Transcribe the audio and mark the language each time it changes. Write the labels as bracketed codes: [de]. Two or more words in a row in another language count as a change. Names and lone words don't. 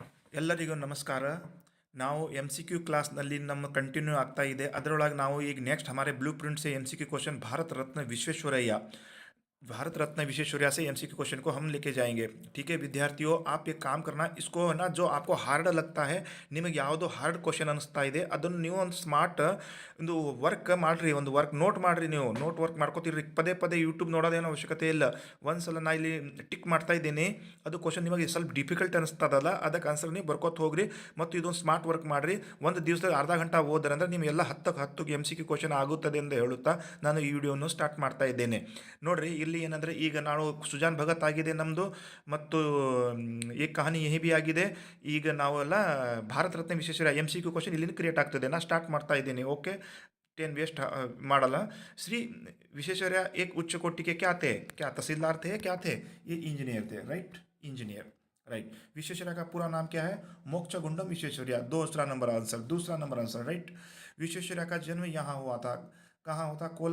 [kn] ಎಲ್ಲರಿಗೂ ನಮಸ್ಕಾರ. ನಾವು MCQ ಕ್ಲಾಸ್ನಲ್ಲಿ ನಮ್ಮ ಕಂಟಿನ್ಯೂ ಆಗ್ತಾ ಇದೆ. ಅದರೊಳಗೆ ನಾವು ಈಗ ನೆಕ್ಸ್ಟ್ [hi] हमारे ब्लूप्रिंट से [en] MCQ question [hi] भारत रत्न विश्वेश्वरैया से [en] MCQ question [hi] को हम लेके जाएंगे. ठीक है विद्यार्थियों, आप एक काम करना, इसको है ना जो आपको हार्ड लगता है, [kn] ನಿಮಗೆ ಯಾವುದು [en] hard question [kn] ಅನಿಸ್ತಾ ಇದೆ ಅದನ್ನು ನೀವು ಒಂದು ಸ್ಮಾರ್ಟ್ ಒಂದು ವರ್ಕ್ ಮಾಡಿರಿ, ಒಂದು [en] work note [kn] ಮಾಡಿರಿ. ನೀವು [en] note work [kn] ಮಾಡ್ಕೋತೀರಿ, ಪದೇ ಪದೇ ಯೂಟ್ಯೂಬ್ ನೋಡೋದೇನೋ ಅವಶ್ಯಕತೆ ಇಲ್ಲ. ಒಂದ್ಸಲ ನಾ ಇಲ್ಲಿ ಟಿಕ್ ಮಾಡ್ತಾ ಇದ್ದೀನಿ, ಅದು ಕ್ವಶನ್ ನಿಮಗೆ ಸ್ವಲ್ಪ ಡಿಫಿಕಲ್ಟ್ ಅನಿಸ್ತದಲ್ಲ, ಅದಕ್ಕೆ ಆನ್ಸರ್ ನೀವು ಬರ್ಕೋತ ಹೋಗ್ರಿ ಮತ್ತು ಇದೊಂದು [en] smart work [kn] ಮಾಡಿರಿ. ಒಂದು ದಿವಸದಲ್ಲಿ ಅರ್ಧ ಗಂಟೆ ಓದ್ರೆ ಅಂದರೆ ನಿಮಗೆಲ್ಲ 10ಕ್ಕೆ [en] MCQ question [kn] ಆಗುತ್ತದೆ ಎಂದು ಹೇಳುತ್ತಾ ನಾನು ಈ ವಿಡಿಯೋವನ್ನು ಸ್ಟಾರ್ಟ್ ಮಾಡ್ತಾ ಇದ್ದೇನೆ. ನೋಡ್ರಿ, ಇಲ್ಲಿ ಏನಂದರೆ ಈಗ ನಾವು ಸುಜಾನ್ ಭಗತ್ ಆಗಿದೆ ನಮ್ಮದು, ಮತ್ತು ಏಕ್ ಕಹಾನಿ ಯಹಿ ಬಿ ಆಗಿದೆ. ಈಗ ನಾವೆಲ್ಲ ಭಾರತ ರತ್ನ ವಿಶ್ವೇಶ್ವರಯ್ಯ [en] MCQ question [kn] ಇಲ್ಲಿಂದ ಕ್ರಿಯೇಟ್ ಆಗ್ತದೆ. ನಾನು ಸ್ಟಾರ್ಟ್ ಮಾಡ್ತಾ ಇದ್ದೀನಿ. [en] okay, ten waste [kn] ಮಾಡಲ್ಲ. [hi] श्री विश्वेश्वरैया एक उच्च कोटि के क्या थे? क्या तहसीलदार थे? क्या थे? ये इंजीनियर थे, [en] right, engineer, right. [hi] विश्वेश्वरैया का पूरा नाम क्या है? मोक्षगुंडम विश्वेश्वरैया. दूसरा [en] number answer, right. [hi] विश्वेश्वरैया का जन्म यहाँ हुआ था. कहाँ हुआ था?